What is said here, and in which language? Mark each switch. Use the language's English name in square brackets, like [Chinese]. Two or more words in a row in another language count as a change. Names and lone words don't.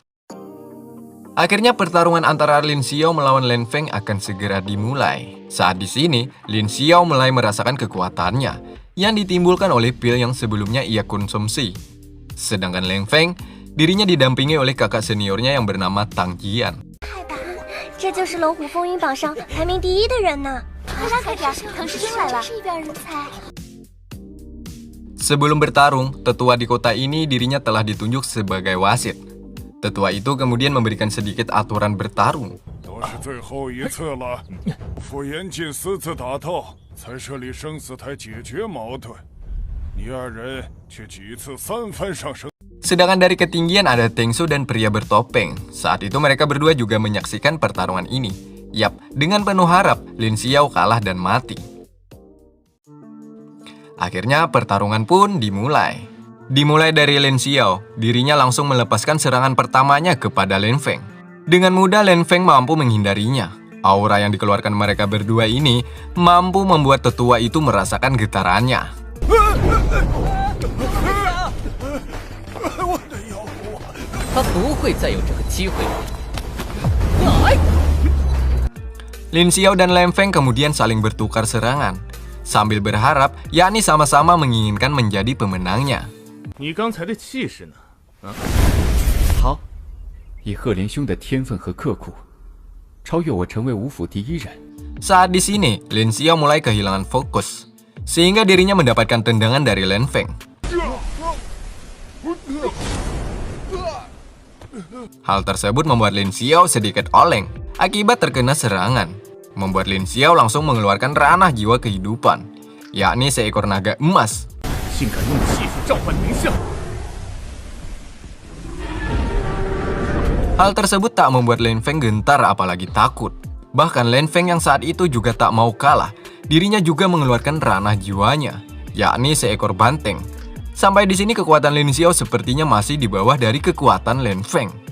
[Indonesian] Akhirnya pertarungan antara Lin Xiao melawan Lan Feng akan segera dimulai. Saat di sini, Lin Xiao mulai merasakan kekuatannya yang ditimbulkan oleh pil yang sebelumnya ia konsumsi. Sedangkan Lan Feng, dirinya didampingi oleh kakak seniornya yang bernama Tang Jian. [Chinese] 太大了，这就是龙虎风云榜上排名第1的人呢！快点快点，唐诗清来了，是一表人才。 [Indonesian] Sebelum bertarung, tetua di kota ini dirinya telah ditunjuk sebagai wasit. Tetua itu kemudian memberikan sedikit aturan bertarung. [Chinese] 都是最后一次了，傅严禁私自打斗，才设立生死台解决矛盾。你2人却几次3番上升。 [Indonesian] Sedangkan dari ketinggian ada Tengsu dan pria bertopeng. Saat itu mereka berdua juga menyaksikan pertarungan ini. Yap, dengan penuh harap, Lin Xiao kalah dan mati. Akhirnya pertarungan pun dimulai. Dimulai dari Lin Xiao, dirinya langsung melepaskan serangan pertamanya kepada Lan Feng. Dengan mudah Lan Feng mampu menghindarinya. Aura yang dikeluarkan mereka berdua ini mampu membuat tetua itu merasakan getarannya. [Chinese] 我的腰部！他不会再有这个机会了。 [Indonesian] Lin Xiao dan Lan Feng kemudian saling bertukar serangan, sambil berharap yakni sama-sama menginginkan menjadi pemenangnya. [Chinese] 你刚才的气势呢？啊？好，以赫连兄的天分和刻苦，超越我成为5府第1人。 [Indonesian] Saat di sini, Lin Xiao mulai kehilangan fokus, sehingga dirinya mendapatkan tendangan dari Lan Feng. Hal tersebut membuat Lin Xiao sedikit oleng akibat terkena serangan, membuat Lin Xiao langsung mengeluarkan ranah jiwa kehidupan, yakni seekor naga emas. [Chinese] 竟敢用气符召唤名相！ [Indonesian] Hal tersebut tak membuat Lan Feng gentar apalagi takut. Bahkan Lan Feng yang saat itu juga tak mau kalah, dirinya juga mengeluarkan ranah jiwanya, yakni seekor banteng. Sampai di sini kekuatan Lin Xiao sepertinya masih di bawah dari kekuatan Lan Feng.